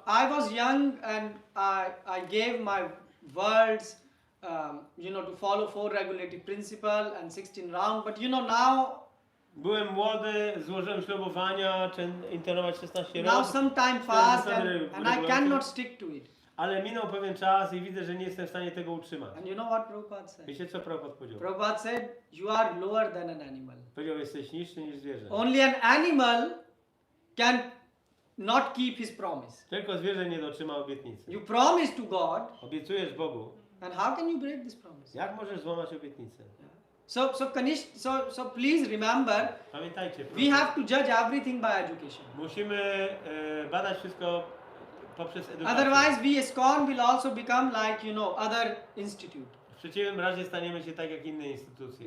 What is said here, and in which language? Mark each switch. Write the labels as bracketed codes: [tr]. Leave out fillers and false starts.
[en] I was young and I gave my words, to follow 4 regulative principle and 16 round. But now [pl] byłem młody, złożyłem ślubowania, intonować 16 [en] some [pl] razy, [en] time passed and I cannot stick to it. [pl] Ale minął pewien czas i widzę, że nie jestem w stanie tego utrzymać. [en] And you know what Prabhupada said? [pl] Wiecie co Prabhupada powiedział? [en] Prabhupada said, you are lower than an animal. [pl] Powiedział, jesteś niższy niż zwierzę. [en] Only an animal can not keep his promise. [pl] Tylko zwierzę nie dotrzyma obietnicy. [en] You promise to God, [pl] Obiecujesz Bogu. [en] and how can you break this promise? [pl] Jak możesz złamać obietnicę? [en] So please remember, [pl] Pamiętajcie, [en] we [pl] proszę, [en] have to judge everything by education. [pl] musimy badać wszystko poprzez edukację. [en] Otherwise, we ISKCON will also become like, other institute. [pl] W przeciwnym razie staniemy się tak jak inne instytucje.